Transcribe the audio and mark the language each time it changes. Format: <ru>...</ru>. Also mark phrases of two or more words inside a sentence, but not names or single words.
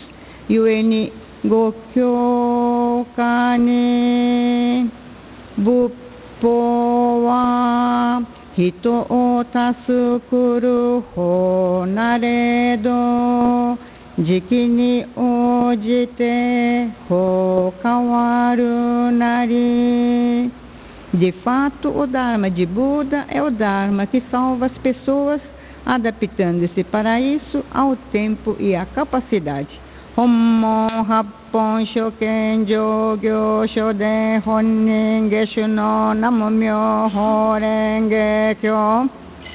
<ja>ゆえに五教兼ね仏法は人をたすくる法なれど時機に応じて法かわるなり.</ja> <pt>De fato, o Dharma de Buda é o Dharma que salva as pessoas, adaptando-se para isso ao tempo e à capacidade.</pt> <ja>本門八品上行所伝本因下種の南無妙法蓮華経.</ja>